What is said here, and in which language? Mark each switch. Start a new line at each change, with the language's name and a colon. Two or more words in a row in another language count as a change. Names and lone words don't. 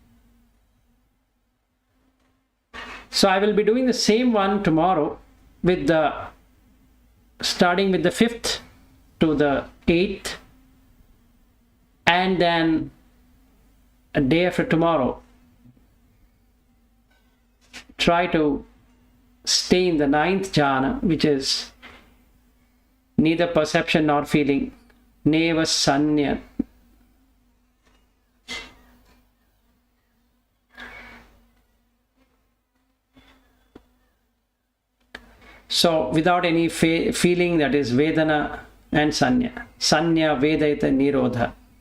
English: So I will be doing the same one tomorrow, with starting with the 5th to the 8th, and then a day after tomorrow, try to stay in the 9th jhana, which is neither perception nor feeling,
Pali: neva sanya.
English: So without any feeling, that is Vedana and Sanya.
Pali: Sanya Vedayita Nirodha.